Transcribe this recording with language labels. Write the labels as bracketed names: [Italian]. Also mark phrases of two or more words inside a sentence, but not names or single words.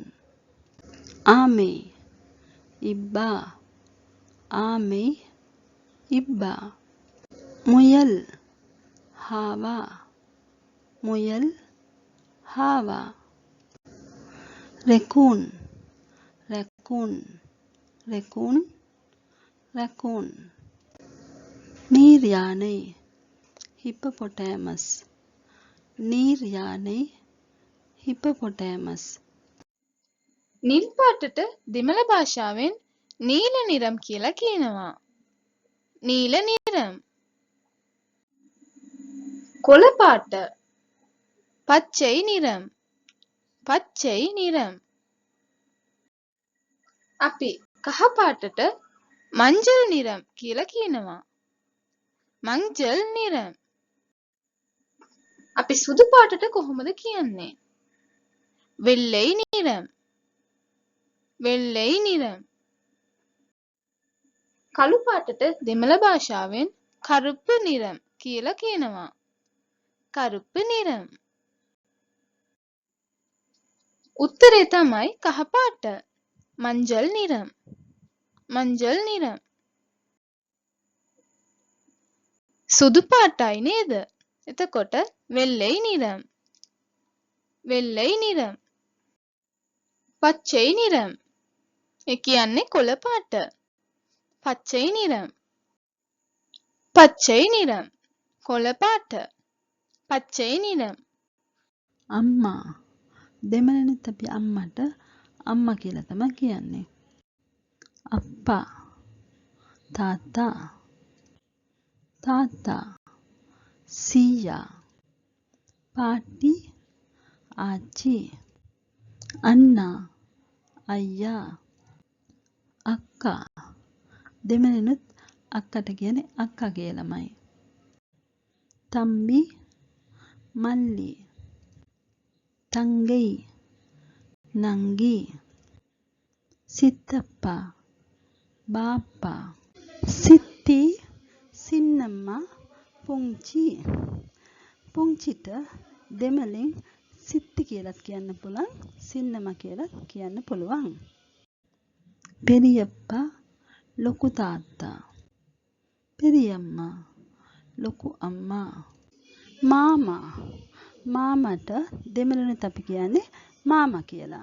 [Tamil] ஆமை இப்பா ஆமை இப்பா முயல் ஹாவா முயல் ஹாவா [English] raccoon raccoon raccoon raccoon [Tamil] நீர் யானை ஹிப்போபொட்டாமஸ் நீர் யானை ஹிப்போபொட்டாமஸ் [Sinhala] නිල් පාටට දෙමළ භාෂාවෙන් [Tamil] நீல நிறம் [Sinhala] කියලා කියනවා. [Tamil] நீல நிறம். [Sinhala] කොළ පාට [Tamil] பச்சை நிறம் பச்சை நிறம். [Sinhala] අපි කහ පාටට [Tamil] மஞ்சள் நிறம் [Sinhala] කියලා කියනවා. [Tamil] மஞ்சள் நிறம். [Sinhala] අපි සුදු පාටට කොහොමද කියන්නේ? [Tamil] வெள்ளை நிறம் வெள்ளை நிறம். [Sinhala] කළු පාටට දෙමළ භාෂාවෙන් [Tamil] கருப்பு நிறம் [Sinhala] කියලා කියනවා. [Tamil] கருப்பு நிறம். [Sinhala] උත්තරේ තමයි කහ පාට. [Tamil] மஞ்சள் நிறம் மஞ்சள் நிறம். [Sinhala] සුදු පාටයි නේද? එතකොට [Tamil] வெள்ளை நிறம் வெள்ளை நிறம். பச்சை நிறம் [Sinhala] ඒ කියන්නේ කොළ පාට. [Tamil] பச்சை நிறம் பச்சை நிறம். [Sinhala] කොළ පාට [Tamil] பச்சை நிறம். [Sinhala] අම්මා දෙමළෙනුත් අපි අම්මට අම්මා කියලා තමයි කියන්නේ. අප්පා තාත්තා තාත්තා සීයා පාටි ආච්චි අන්නා අයියා අක්කා දෙමළෙනුත් අක්කට කියන්නේ අක්කා කියලාමයි. තම්බි මල්ලි தங்கை நங்கி சித்தப்பா பாப்பா [Tamil] சித்தி சின்னம்மா [Sinhala] පුංචි පුංචිට දෙමළෙන් සිත්ති කියලාත් කියන්න පුළුවන් සින්නම්මා කියලාත් කියන්න පුළුවන්. பெரியப்பா ලොකු තාත්තා பெரியம்மா ලොකු අම්මා මාමා මාමට දෙමළෙනුත් අපි කියන්නේ මාමා කියලා.